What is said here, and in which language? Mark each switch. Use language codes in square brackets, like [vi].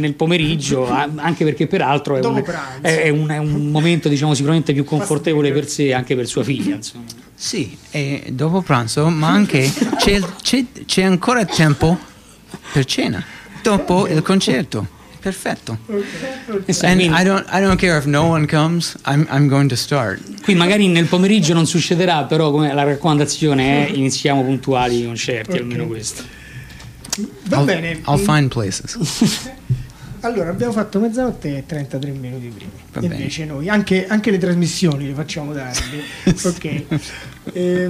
[it] Nel pomeriggio, anche perché peraltro è un momento, diciamo, sicuramente più confortevole per sé, anche per sua figlia, insomma. Sì, e dopo pranzo, ma anche c'è ancora tempo per cena dopo il concerto. Perfetto. Okay. [en] And I don't care if no one comes. I'm going to start. [it] Qui magari nel pomeriggio non succederà, però come la raccomandazione è iniziamo puntuali i concerti, okay. Almeno questo. Va bene. [en] I'll find places. [it] Allora, abbiamo fatto mezzanotte e 33 minuti prima. Invece noi anche le trasmissioni le facciamo tardi. Ok.